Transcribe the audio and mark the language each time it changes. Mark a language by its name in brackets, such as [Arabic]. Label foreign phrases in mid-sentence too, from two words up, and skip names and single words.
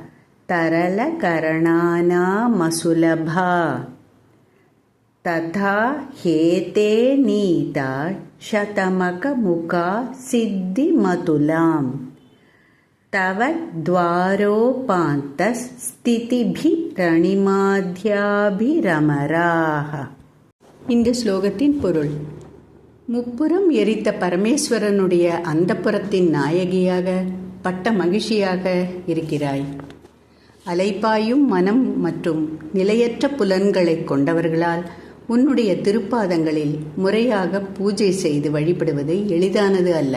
[Sanskrit] तरलकरणानामसुलभा तथा हेते नीता शतमकमुखा सिद्धिमतुलाम् तव द्वारोपान्तस्थितिभिरणिमाध्याभिरमराः. [Tamil] இந்த ஸ்லோகத்தின் பொருள்: முப்புறம் எரித்த பரமேஸ்வரனுடைய அந்தப்புரத்தின் நாயகியாக பட்ட மகிழ்ச்சியாக இருக்கிறாய். அலைப்பாயும் மனம் மற்றும் நிலையற்ற புலன்களை கொண்டவர்களால் உன்னுடைய திருப்பாதங்களில் முறையாக பூஜை செய்து வழிபடுவது எளிதானது அல்ல.